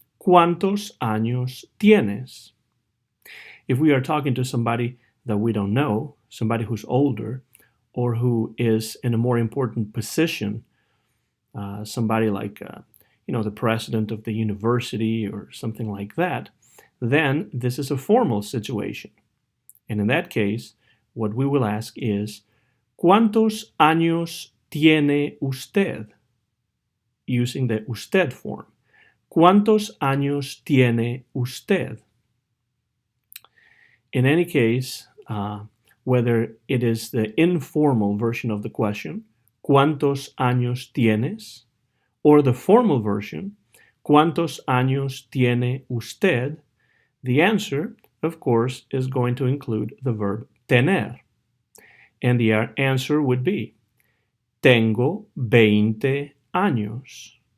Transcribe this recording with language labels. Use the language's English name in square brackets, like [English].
[Spanish] ¿Cuántos años tienes? [English] If we are talking to somebody that we don't know, somebody who's older or who is in a more important position, somebody like the president of the university or something like that, then this is a formal situation. And in that case, what we will ask is, [Spanish] ¿Cuántos años tiene usted? [English] Using the usted form. [Spanish] ¿Cuántos años tiene usted? [English] In any case, whether it is the informal version of the question, [Spanish] ¿Cuántos años tienes? [English] Or the formal version, [Spanish] ¿Cuántos años tiene usted? [English] The answer, of course, is going to include the verb tener. And the answer would be, [Spanish] Tengo 20 años.